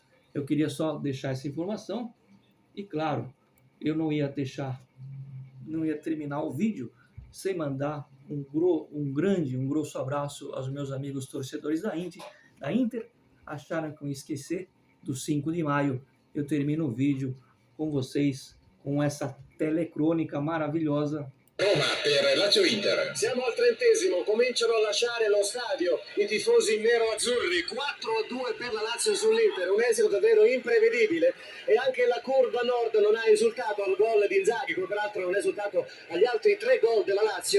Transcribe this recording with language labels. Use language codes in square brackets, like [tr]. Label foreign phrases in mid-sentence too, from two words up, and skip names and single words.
[pt] Eu queria só deixar essa informação. E claro, eu não ia terminar o vídeo sem mandar um grosso abraço aos meus amigos torcedores da Inter. Acharam que eu ia esquecer do 5 de maio. Eu termino o vídeo com vocês, com essa telecrônica maravilhosa. [it] Roma per Lazio Inter. Siamo al 30°, cominciano a lasciare lo stadio i tifosi nero-azzurri, 4-2 per la Lazio sull'Inter, un esito davvero imprevedibile e anche la curva nord non ha esultato al gol di Inzaghi, come peraltro non ha esultato agli altri 3 gol della Lazio.